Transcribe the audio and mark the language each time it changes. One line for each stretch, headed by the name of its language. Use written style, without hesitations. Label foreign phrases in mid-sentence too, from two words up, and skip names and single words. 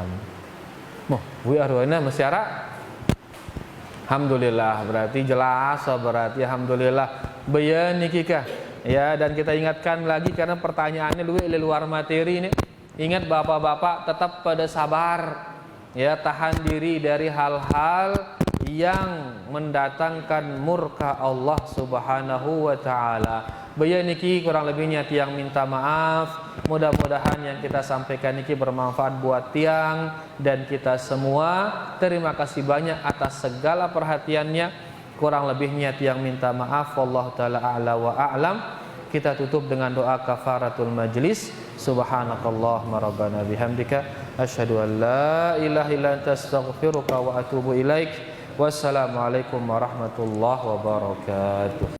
Indonesian: Moh, bu arwana masyarakat. Alhamdulillah, berarti jelas, berarti alhamdulillah. Bayan niki kah? Ya, dan kita ingatkan lagi karena pertanyaannya luar materi ini. Ingat bapak-bapak tetap pada sabar. Ya, tahan diri dari hal-hal yang mendatangkan murka Allah
Arabic: سبحانه وتعالى.
Indonesian: Bayan niki kurang lebihnya tiang minta maaf. Mudah-mudahan yang kita sampaikan niki bermanfaat buat tiang dan kita semua. Terima kasih banyak atas segala perhatiannya. Kurang lebihnya tiang minta maaf.
Arabic: والله تعالى أعلى وأعلم.
Indonesian: Kita tutup dengan doa
Arabic: كفارة المجلس. سبحانك اللهم ربنا بحمدك أشهد أن لا إله إلا أنت أستغفرك وأتوب إليك. والسلام عليكم ورحمة الله وبركاته.